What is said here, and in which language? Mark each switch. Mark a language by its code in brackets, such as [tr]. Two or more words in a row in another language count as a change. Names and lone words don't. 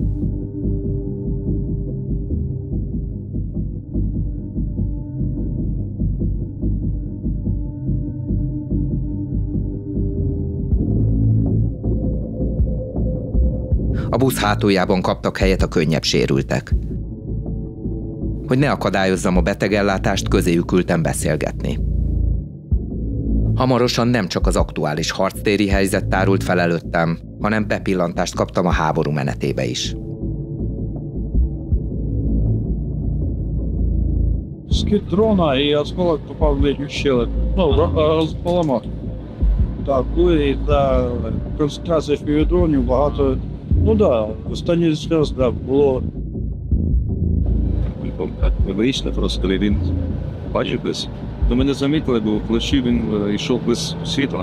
[hu] A busz hátuljában kaptak helyet a könnyebb sérültek. Hogy ne akadályozzam a betegellátást, közéjük ültem beszélgetni. Hamarosan nem csak az aktuális harctéri helyzet tárult fel előttem, hanem bepillantást kaptam a háború menetébe is. [ru] Скид дрона и осколок попал в летнюю щель. [uk] Поламав. Так, і за концентрація FPV-дронів багато. Ну да, останній час, да, було. Ми вийшли просто, коли він бачив десь. То ми не замітили, бо вночі він йшов без світла.